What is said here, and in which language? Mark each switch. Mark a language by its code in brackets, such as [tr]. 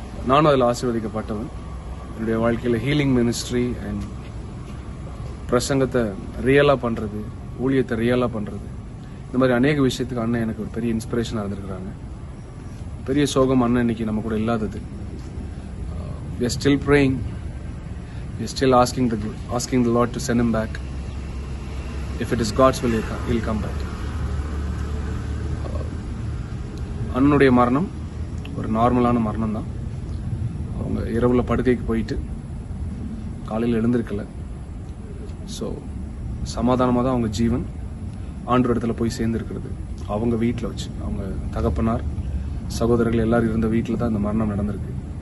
[ta] நானும் அதில் ஆசீர்வதிக்கப்பட்டவன். என்னுடைய வாழ்க்கையில் ஹீலிங் மினிஸ்ட்ரி அண்ட் பிரசங்கத்தை ரியலாக பண்ணுறது, ஊழியத்தை ரியலாக பண்ணுறது, இந்த மாதிரி அநேக விஷயத்துக்கு அண்ணன் எனக்கு ஒரு பெரிய இன்ஸ்பிரேஷனாக இருந்திருக்கிறாங்க. பெரிய சோகம் அண்ணன் இன்னைக்கு நம்ம கூட இல்லாதது. [en] We are still praying. We are still asking the Lord to send him back. If it is God's will, he'll come back. [ta] அண்ணனுடைய மரணம் ஒரு நார்மலான மரணம் தான். அவங்க இரவுல படுக்கைக்கு போயிட்டு காலையில் எழுந்திருக்கல. ஸோ சமாதானமாக தான் அவங்க ஜீவன் ஆண்டவர் இடத்துல போய் சேர்ந்துருக்கிறது. அவங்க வீட்டில் வச்சு, அவங்க தகப்பனார் சகோதரர்கள் எல்லாரும் இருந்த வீட்டில் தான் இந்த மரணம் நடந்திருக்கு.